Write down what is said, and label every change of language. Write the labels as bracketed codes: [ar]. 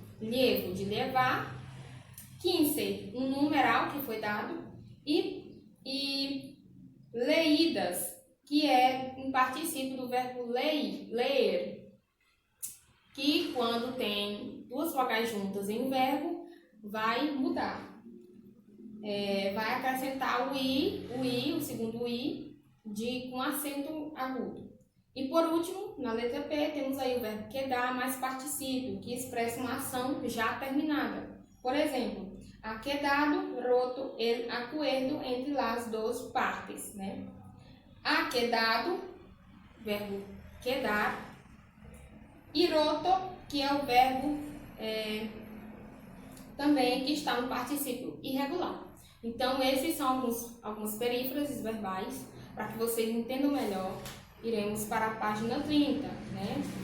[pt] Llevo de levar, 15, um numeral que foi dado, e leídas, que é um particípio do verbo ler, que quando tem duas vogais juntas em um verbo, vai mudar. Vai acrescentar o i, o segundo i, com acento agudo. E por último, na letra P, temos aí o verbo quedar mais particípio, que expressa uma ação já terminada. Por exemplo, [es] ha quedado roto el acuerdo entre las dos partes, né? [pt] Ha quedado, verbo quedar, e roto, que é o verbo também que está no particípio irregular. Então, esses são algumas perífrases verbais. Para que vocês entendam melhor, iremos para a página 30, né?